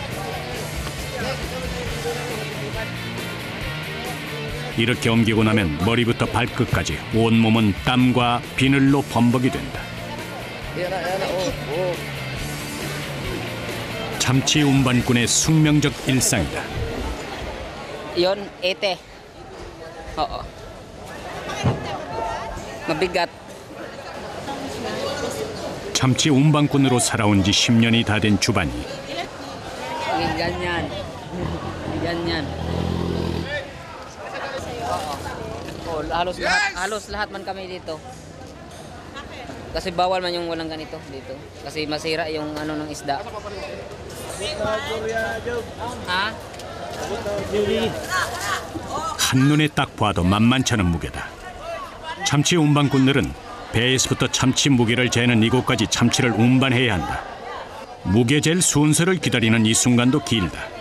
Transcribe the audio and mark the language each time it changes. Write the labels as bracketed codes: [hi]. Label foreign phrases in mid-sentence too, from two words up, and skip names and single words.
[ko] 이렇게 옮기고 나면 머리부터 발끝까지 온몸은 땀과 비늘로 범벅이 된다. 참치 운반꾼의 숙명적 일상이다. [tl] Yon, ete. Oo. Mabigat. [ko] 참치 운반꾼으로 살아온 지 10년이 다 된 주반이 [tl] Ganyan. Ganyan. Oo. Halos lahat man kami dito. Kasi bawal man yung walang ganito dito. Kasi masira yung ano ng isda. Ha? [ko] 한눈에 딱 봐도 만만치 않은 무게다. 참치 운반꾼들은 배에서부터 참치 무게를 재는 이곳까지 참치를 운반해야 한다. 무게 잴 순서를 기다리는 이 순간도 길다.